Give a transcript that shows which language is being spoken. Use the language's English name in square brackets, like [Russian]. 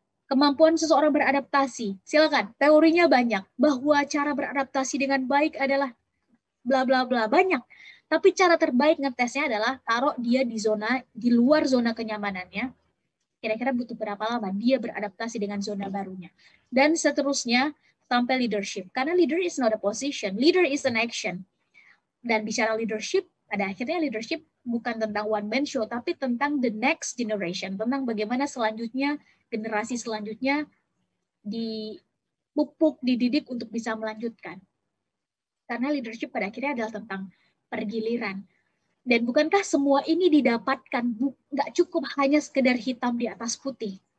[Indonesian] Kemampuan seseorang beradaptasi. Silakan, teorinya banyak. Bahwa cara beradaptasi dengan baik adalah bla bla bla, banyak. Tapi cara terbaik ngetesnya adalah taruh dia di luar zona kenyamanannya. Kira-kira butuh berapa lama dia beradaptasi dengan zona barunya. Dan seterusnya sampai leadership. Karena [English] leader is not a position, leader is an action. [Indonesian] Dan bicara leadership, pada akhirnya leadership bukan tentang one man show, tapi tentang [English] the next generation, [Indonesian] tentang bagaimana selanjutnya, generasi selanjutnya dipupuk, dididik untuk bisa melanjutkan. Karena leadership pada akhirnya adalah tentang pergiliran. Dan bukankah semua ini didapatkan, nggak cukup hanya sekedar hitam di atas putih.